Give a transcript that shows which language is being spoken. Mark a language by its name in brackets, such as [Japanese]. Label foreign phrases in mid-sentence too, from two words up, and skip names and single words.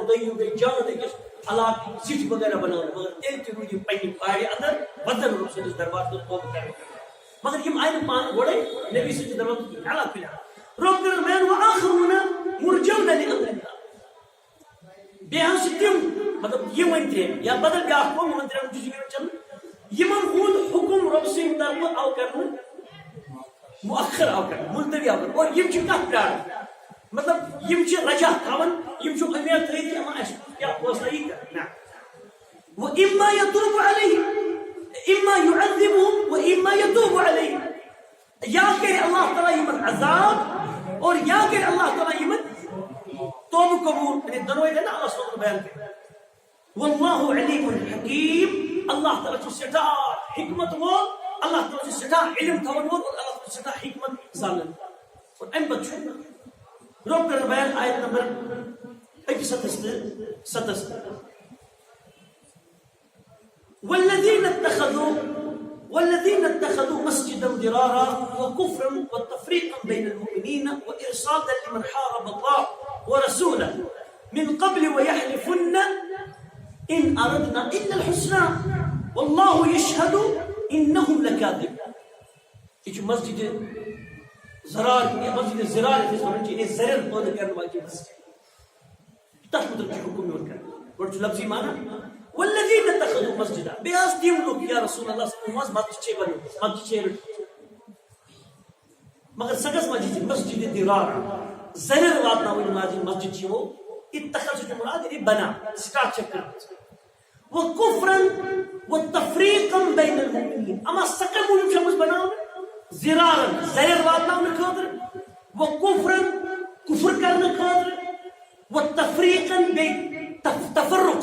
[Kashmiri] تُہۍ یِیِو بیٚیہِ جان أکِس علاقہٕ زِٹھۍ وغیرہ بناونہٕ مگر تیٚلہِ تہِ روٗدۍ یِم پننہِ پارِ اندر ودن رۄب سٕنٛدِس دربارس منٛز توبہٕ کرنہٕ مگر یم آیہِ نہٕ پانہٕ گۄڈے نبی سٕنٛدِس دربارس منٛز کینٛہہ اللہ فِلحال رۄب کٔرٕن بیان [Arabic] وآخرون مرجون لامر اللہ [Kashmiri] بیٚیہِ حظ چھِ تِم مطلب یِمن ترٛٮ۪ن یا بدل بیاکھ قوم یِمن ترٛٮ۪ن چھُ ذکر چلان یمن ہُنٛد حُکم رۄب سٕنٛدِ طرفہٕ آو کرنہٕ مؤخر آو کرنہٕ ملتوی آو کرنہٕ اور یم چھِ کتھ پیاران مطلب یم چھِ رجا تھاوان یم چھِ امید تھٲیِتھ کہِ اَسہِ کیٛاہ فٲصلہٕ یی کرنہٕ نہ [Arabic] وإما يتوب عليهم إما يعذبهم وإما يتوب عليهم [Kashmiri] یا کرِ اللہ تعالیٰ یمن عذاب اور یا کرِ اللہ تعالیٰ یمن توبہ قبول یعنی دۄنوَے گٔے نہ اللہ [Arabic] صلی اللہ علیہ وسلم [Kashmiri] بیان کٔرِتھ [Arabic] واللہ علیم حکیم [Kashmiri] اللہ تعالیٰ چھُ سٮ۪ٹھاہ حکمت وول اللہ تعالیٰ چھُ سٮ۪ٹھاہ علم تھاون وول اور اللہ تعالیٰ چھُ سٮ۪ٹھاہ حکمت زانن اور امہِ پتہٕ چھُ رۄب کٔرٕن بیان آیت نمبر 1 تہٕ 7 [Arabic] والذين اتخذوا مسجدا ضرارا وكفرا وتفريقا بين المؤمنين وإرصادا لمن حارب الله ورسوله من قبل ويحلفن إن أردنا إلا الحسنى والله يشهد إنهم لكاذبون [Kashmiri] یہ مسجد زرار مسجد زرار یعنی زرر پٲدٕ کرن واجب مسجد تتھ متعلق چھُ حکم یِوان کرنہٕ گۄڈٕ چھُ لفظی معنی [Arabic] والذین اتخذوا مسجدا [Kashmiri] بیٚیہِ حظ تِم لُکھ یا [Arabic] رسول اللہ صلی اللہ علیہ وسلم [Kashmiri] مسجد چھے بنٲومٕژ مسجد چھے رٔٹمٕژ مگر سۄ کۄس مسجد چھِ مسجد ضرار زرر واتناوٕنۍ واجب مسجد چھِ یِمو اتخذ چھُ مراد یعنی بنا سٹارٹ چھکھ کٔرمٕژ [Arabic] وکفرا وتفریقا بین المؤمنین [Kashmiri] اما سۄ کمہِ موٗجوٗب چھےٚ آمٕژ بناونہٕ زرارن زرر واتناونہٕ خٲطرٕ وکفرا کفر کرنہٕ خٲطرٕ وتفریقا بیٚیہِ تفرق